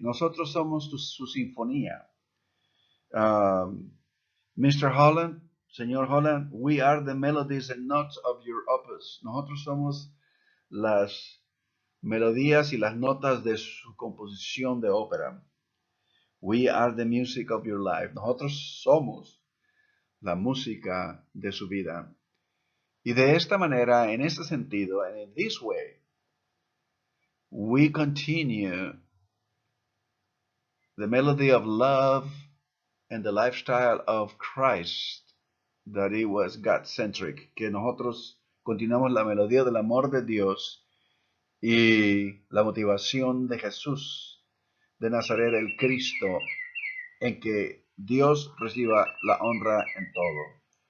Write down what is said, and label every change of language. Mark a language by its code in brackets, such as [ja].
[es] Nosotros somos su sinfonía. [en] Mr. Holland, señor Holland, we are the melodies and notes of your opus. [es] Nosotros somos las melodías y las notas de su composición de ópera. [en] We are the music of your life. [es] Nosotros somos la música de su vida. Y de esta manera, en este sentido, [en] and in this way, we continue the melody of love and the lifestyle of Christ, that it was God-centric, [es] que nosotros continuamos la melodía del amor de Dios y la motivación de Jesús de Nazaret, el Cristo, en que Dios reciba la honra en todo.